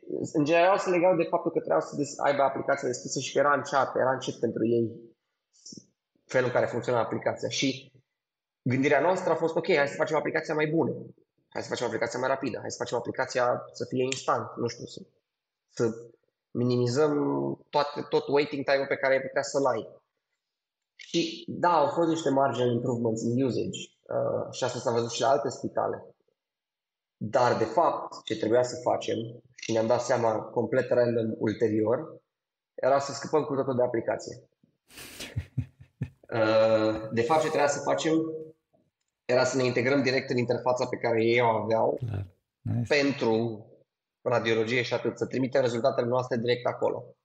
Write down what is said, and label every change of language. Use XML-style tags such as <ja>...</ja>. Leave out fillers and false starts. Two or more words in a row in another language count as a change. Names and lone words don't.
<ro>În general se legau de faptul că trebuiau să aibă aplicația deschisă și că era încet pentru ei felul în care funcționa aplicația. Și gândirea noastră a fost, ok, hai să facem aplicația mai bună, hai să facem aplicația mai rapidă, hai să facem aplicația să fie instant, nu știu, să minimizăm tot</ro> <en>waiting time-</en> <ro>ul pe care ai putea să-l ai. Și da, au fost niște</ro> <en>marginal improvements in usage</en> <ro>și asta s-a văzut și la alte spitale. Dar, de fapt, ce trebuia să facem, și ne-am dat seama complet random ulterior, era să scăpăm cu totul de aplicație. De fapt, ce trebuia să facem era să ne integrăm direct în interfața pe care ei o aveau pentru radiologie și atât, să trimitem rezultatele noastre direct acolo.</ro>